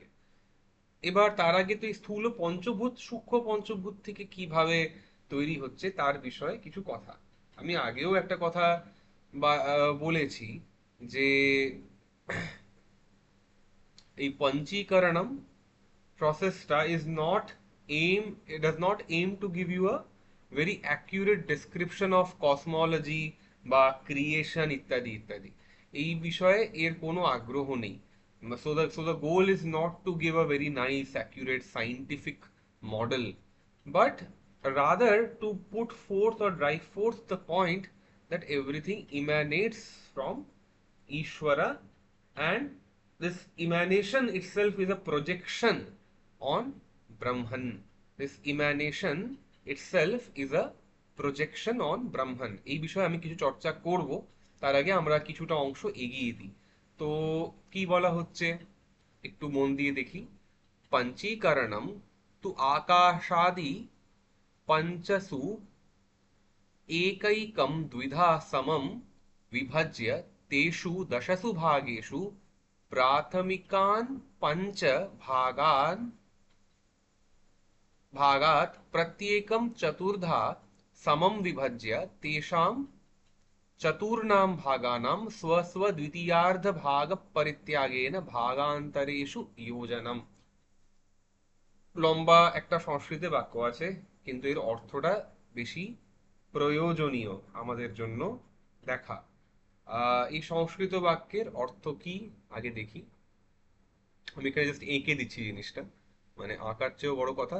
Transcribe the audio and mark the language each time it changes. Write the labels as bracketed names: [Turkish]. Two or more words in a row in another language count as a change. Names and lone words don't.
[Bangla] এবার তার আগে তো এই স্থূল পঞ্চভূত সূক্ষ্ম পঞ্চভূত থেকে কিভাবে তৈরি হচ্ছে তার বিষয়ে কিছু কথা। আমি আগেও একটা কথা বলেছি যে এই পঞ্চীকরণম [English] processটা is not em it does not aim to give you a very accurate description of cosmology [Bangla] বা ক্রিয়েশন ইত্যাদি ইত্যাদি। এই বিষয়ে এর কোনো আগ্রহ নেই। [English] So the goal is not to give a very nice accurate scientific model, but rather to put forth or drive forth the point that everything emanates from Ishvara, and this emanation itself is a projection on Brahman. This emanation itself is a projection on Brahman. [Bangla] এই বিষয়ে আমি কিছু চর্চা করব, তার আগে আমরা কিছুটা অংশ এগিয়ে দিই। তো কি বলা হচ্ছে একটু মন দিয়ে দেখি। [Sanskrit] পঞ্চীকরণম তু আকাশাদি পঞ্চসু एकैकं द्विधा समं विभज्य तेषु दशसु भागेषु प्राथमिकान् पञ्च भागात् प्रत्येकं चतुर्धा समं विभज्य तेषां चतुर्णां भागानां स्वस्वद्वितीयार्धभागपरित्यागेन भागान्तरेषु योजनम्। [Bangla] লম্বা একটা সংস্কৃতে বাক্য আছে, কিন্তু এর অর্থটা বেশি প্রয়োজনীয় আমাদের জন্য দেখা। এই সংস্কৃত বাক্যের অর্থ কি আগে দেখি। আমি এখানে জাস্ট এঁকে দিচ্ছি জিনিসটা, মানে আঁকার চেয়েও বড় কথা।